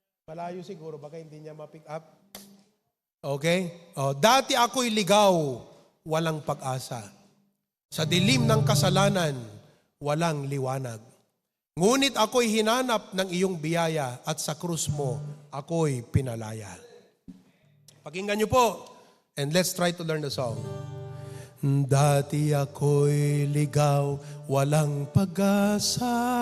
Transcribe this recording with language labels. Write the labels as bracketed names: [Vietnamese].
[Filipino] Malayo siguro, baka hindi niya ma-pick up. Okay? Oh, dati ako'y ligaw, walang pag-asa. Sa dilim ng kasalanan, walang liwanag. Ngunit ako'y hinanap ng iyong biyaya at sa krus mo, ako'y pinalaya. Pakinggan niyo po, [English] and let's try to learn the song. [Filipino] Dati ako'y ligaw, walang pag-asa.